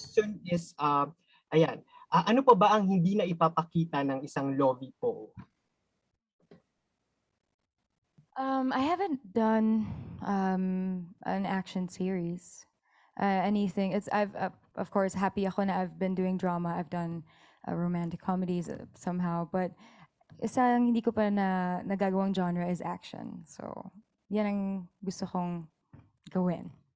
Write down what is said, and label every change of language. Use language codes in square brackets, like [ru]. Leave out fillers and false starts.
[en] question is, [tl] ayan, ano pa ba ang hindi na ipapakita ng isang Lovi Poe? [en] I haven't done an action series. Anything. I've of course happy ako na I've been doing drama. I've done romantic comedies somehow, but [tl] isang hindi ko pa na nagagawang [en] genre is action. [tl] So, yan ang gusto kong gawin.